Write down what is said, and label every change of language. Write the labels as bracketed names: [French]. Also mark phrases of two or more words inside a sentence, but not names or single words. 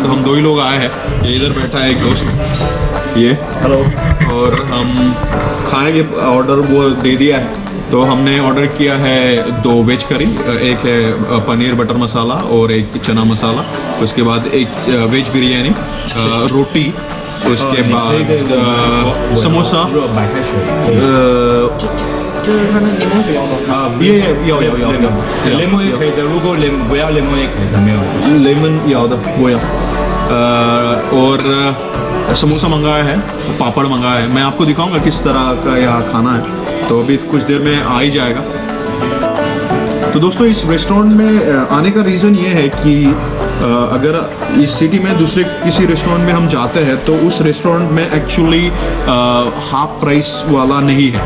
[Hindi] तो हम 2 ही लोग आए हैं, ये इधर बैठा है एक दोस्त, ये हेलो, और हम खाएंगे। ऑर्डर वो दे दिया है, तो हमने ऑर्डर किया है 2 वेज करी, एक है पनीर बटर मसाला और एक चना मसाला। उसके बाद एक वेज बिरयानी, रोटी, उसके बाद समोसा। [Chinese] 就是它那柠檬水要吗？要，lemon 也可以的，如果不要 lemon 也可以的，没有。 [Hindi] लेमन याद वो या और समोसा मंगाया है, पापड़ मंगाया है। मैं आपको दिखाऊंगा किस तरह का यहाँ खाना है, तो अभी कुछ देर में आ ही जाएगा। तो दोस्तों इस रेस्टोरेंट में आने का रीज़न ये है कि अगर इस सिटी में दूसरे किसी रेस्टोरेंट में हम जाते हैं तो उस रेस्टोरेंट में एक्चुअली [English] half price [Hindi] वाला नहीं है।